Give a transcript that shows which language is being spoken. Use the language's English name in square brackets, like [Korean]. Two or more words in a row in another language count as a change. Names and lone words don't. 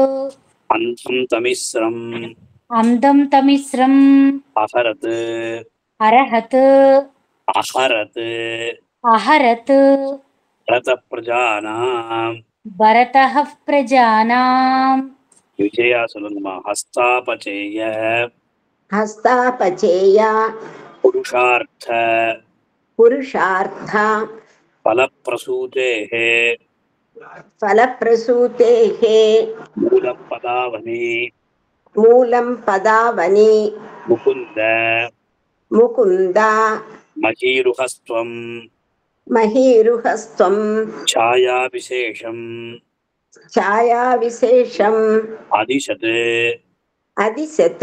[Sanskrit] अंधं तमिस्रं अरहत भरतः प्रजानां विजया सुलंगमा हस्तापचेय पुरुषार्थ फलप्रसूतेः మూలం పదావని ముకుంద ముకుంద మహీరుహస్త్వం మహీరుహస్త్వం ఛాయా విశేషం ఛాయా విశేషం అదిశత్ అదిశత్